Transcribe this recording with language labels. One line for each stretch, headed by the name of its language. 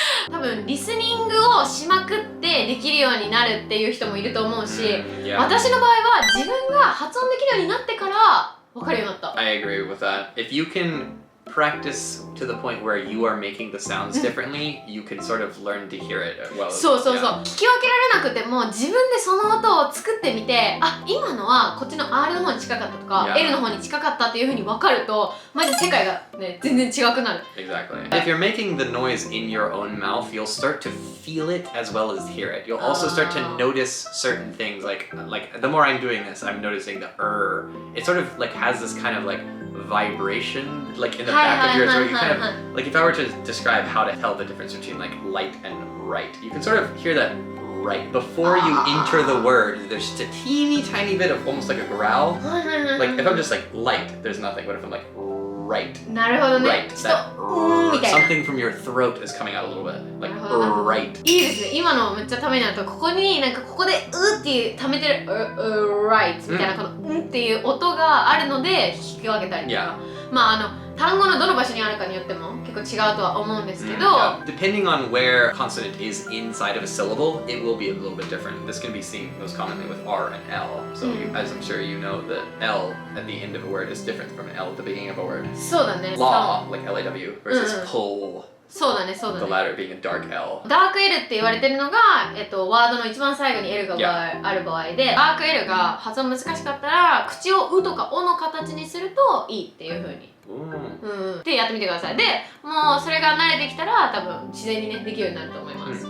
Japanese: 多分リスニングをしまくってできるようになるっていう人もいると思うし、私の場合は自分が発音できるようになってから分かるようになった。
English: I agree with that. If you can practice to the point where you are making the sounds differently, you can sort of learn to hear it well.
Japanese: そう。聞き分けられなくても自分でその音を作ってみて、今のはこっちの R の方に近かったとか、L の方に近かったっていう風に分かると、マジ世界がね全然違くなる。
English: Exactly. If you're making the noise in your own mouth, you'll start to feel it as well as hear it. You'll also start to notice certain things, like the more I'm doing this, I'm noticing the It sort of like has this kind of like vibration, like in the back of your throat. You kind of like, if I were to describe how to tell the difference between like light and right, you can sort of hear that right before you enter the word. There's just a teeny tiny bit of almost like a growl. Like if I'm just like light, there's nothing. But if I'm like right,
Japanese: なるほどね。
English: right, that something from your throat is coming out a little bit. Like right.
Japanese: いいですね。今のめっちゃためになると、ここになんかここでうっていう溜めてる
English: right
Japanese: みたいなこのっていう音があるので聞き分けたりとか。単語のどの場所にあるかによっても結構違うとは思うんですけど、
English: Depending on where consonant is inside of a syllable, it will be a little bit different. This can be seen most commonly with R and L. So as I'm sure you know, the L at the end of a word is different from an L at the beginning of a word.
Japanese: そうだね。
English: Law, like L-A-W, versus pull,
Japanese: そうだね、そうだ
English: The
Japanese: ね。
English: latter being a dark L.
Japanese: ダーク L って言われてるのが、ワードの一番最後に L がある場合で、ダーク L が発音難しかったら、口をうとかおの形にするといいっていう風に。でやってみてください。でもうそれが慣れてきたら多分自然にねできるようになると思います。